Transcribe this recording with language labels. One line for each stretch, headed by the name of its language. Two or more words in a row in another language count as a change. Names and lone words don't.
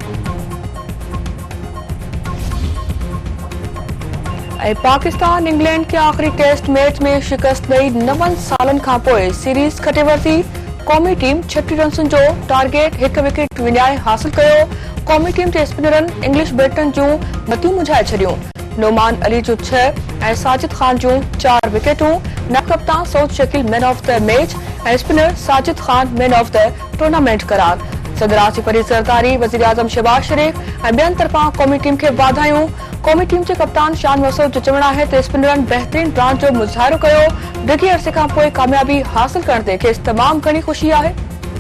Sindhi: पाकिस्तान इंग्लैंड के आखिरी
English: test match
Sindhi: में शिकस्त ॾेई 9 सालनि खां पोइ सीरीज़ खटे वरिती। क़ौमी टीम 36 रन्सनि जो टारगेट 1 विकेट विञाए हासिल कयो। क़ौमी टीम जे स्पिनरनि इंग्लिश बैटरनि जूं मतियूं मुझाए छॾियूं। नोमान अली जूं 6 ऐं साजिद खान जूं 4 विकेटूं। नायब कप्तान सऊद शकील
English: man of the match
Sindhi: ऐं स्पिनर साजिद खान
English: man of the tournament
Sindhi: करार। सदर आसिफ अली ज़रदारी, वज़ीर आज़म शहबाज शरीफ ऐं ॿियनि तरफ़ां क़ौमी टीम खे वाधायूं। क़ौमी टीम जे कप्तान शान मसूद जो चवणु आहे त स्पिनरनि बहितरीन रांदि जो मुज़ाहिरो कयो। डिघे अरसे खां पोइ कामयाबी हासिल करण ते खेसि तमामु घणी ख़ुशी आहे।